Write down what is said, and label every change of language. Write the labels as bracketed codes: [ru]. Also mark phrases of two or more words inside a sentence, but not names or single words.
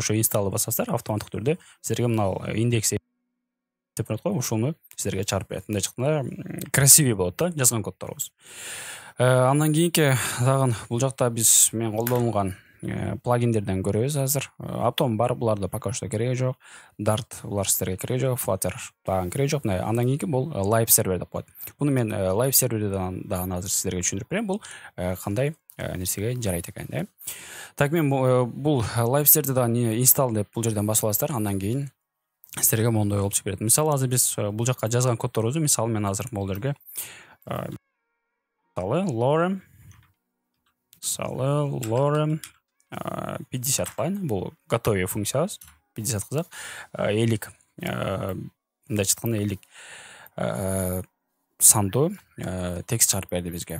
[ky] Ошо installды басасыздар, автоматтык түрдө сиздерге мына индекс деп коет, ушуну сиздерге чыгарып берет. Мындай айтканда красивый болот да жазган коддорубуз. Андан кийинки дагы бул жакта мен колдонулган плагиндерден көрөбүз азыр. Atom бар, буларда [ru] пока что [ky] кереги жок. Dart булар сиздерге кереги жок, Flutter дагы кереги жок. Андан кийинки бул [en] live server [ky] деп коет. Буну мен [en] live serverден [ky] дагы азыр сиздерге түшүндүрүп берем. Бул кандай нерсеге жарайт экен да. Так, мен бул [en] live serverди [ky] дагы install деп бул жерден басып аласыздар. Андан кийин сиздерге мондой болуп берет. Мисалы азыр биз бул жакка жазган коддорубузду, мисалы мен азыр бул жерге lorem 50 кылайын. Бул готовый функциябыз. 50 кылсак, 50 мындай айтканда 50 сандуу текст чыгарып берди бизге.